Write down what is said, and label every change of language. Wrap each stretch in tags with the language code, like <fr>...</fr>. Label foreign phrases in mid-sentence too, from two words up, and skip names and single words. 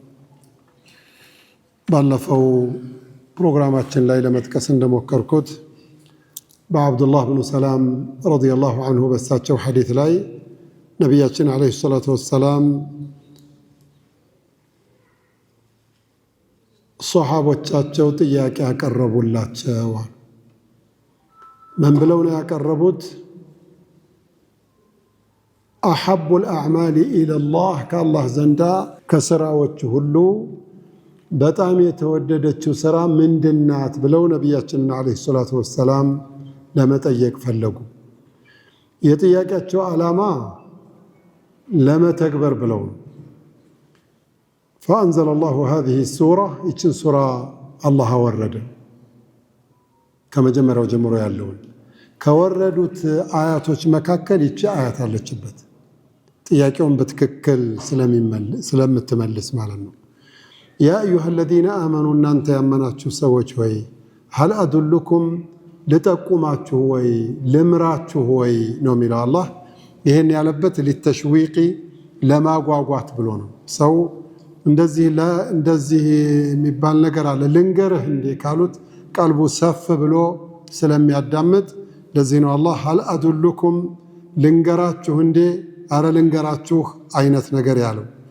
<am>ባለፈው ፕሮግራማችን ላይ ለመጥቀስ እንደሞከርኩት በአብዱላህ ብኑ ሰላም</am> <ar>رضي الله عنه</ar> <am>በሳቸው ሐዲስ ላይ ነብያችን</am> <ar>عليه الصلاة والسلام</ar> <am>ሶሐቦቻቸው ጥያቄ ያቀረቡላቸው ምን ብለው ነው ያቀረቡት</am> <ar>أحب الأعمال إلى الله</ar> <am>ከአላህ ዘንዳ ከስራዎች ሁሉ በጣም የተወደደችው ስራ ምንድናት ብለው ነብያችን</am> <ar>عليه الصلاة والسلام</ar> <am>ለመጠየቅ ፈለጉ የጥያቄያቸው ዓላማ ለመተግበር ብለው</am> <ar>فأنزل الله هذه السورة</ar> <am>ይችን ሱራ አላህ አወረደ ከመጀመሪያው ጀምሮ ያለውን ከወረዱት አያቶች መካከል ይቺ አያት አለችበት ጥያቄውን በትክክል ስለምትመልስ ማለት ነው</am> <ar>يا أيها الذين آمنوا</ar> <am>እናንተ ያመናችሁ ሰዎች ሆይ</am> <ar>هل أدلكم</ar> <am>لتقوماችሁ ወይ ልምራችሁ ወይ ነው የሚለው አላህ ይሄን ያለበት ሊተሽዊቂ ለማጓጓት ብሎ ነው። ሰው እንደዚህ የሚባል ነገር አለ ልንገርህ እንዴ ካሉት ቀልቡ ሰፍ ብሎ ስለሚያዳምጥ ለዚህ ነው አላህ</am> <ar>هل أدلكم</ar> <am>ልንገራችሁ እንዴ አረ ልንገራችሁ አይነት ነገር ያለው።</am>